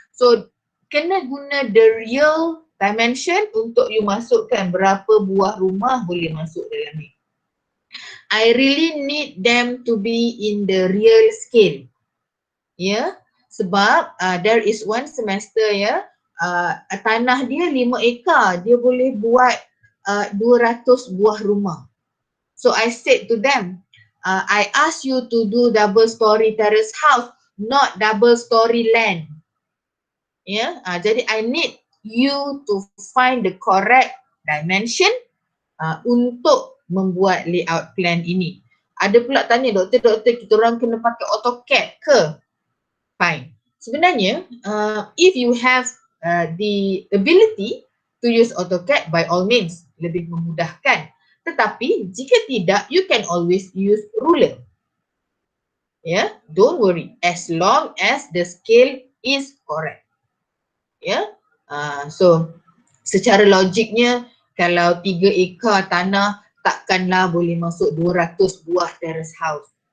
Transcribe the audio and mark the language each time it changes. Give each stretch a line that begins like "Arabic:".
Malay: So kena guna
English: the real dimension
Malay: untuk you masukkan berapa buah rumah boleh masuk dalam ni.
English: I really need them to be in the real scale.
Malay: Ya, sebab
English: there is one semester
Malay: ya, tanah dia 5 ekar, dia boleh buat 200 buah rumah.
English: So I said to them, I ask you to do double story terrace house, not double story land. Ya, jadi I need you to find the correct dimension
Malay: untuk membuat layout plan ini. Ada pula tanya, doktor kita orang kena pakai AutoCAD ke? Fine.
English: Sebenarnya if you have the ability to use AutoCAD, by all means
Malay: lebih memudahkan. Tetapi jika tidak,
English: you can always use ruler. Yeah, don't worry, as long as the scale is correct.
Malay: Yeah, so secara logiknya kalau 3 ekar tanah takkanlah boleh masuk 200 buah terrace house.